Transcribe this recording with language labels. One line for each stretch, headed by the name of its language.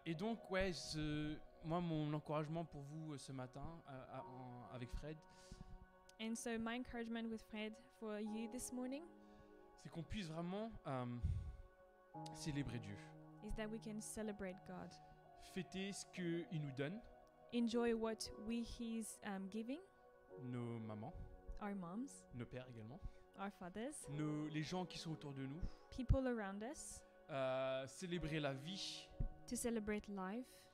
French: Et donc, ouais, moi, mon encouragement pour vous ce matin avec Fred,
English: And so my encouragement with Fred for you this morning
French: c'est qu'on puisse vraiment célébrer Dieu,
English: is that we can celebrate God,
French: fêter ce qu'il nous donne,
English: enjoy what He's giving,
French: nos mamans,
English: our moms,
French: nos pères également,
English: our fathers,
French: les gens qui sont autour de nous,
English: people around us,
French: célébrer la vie
English: to celebrate life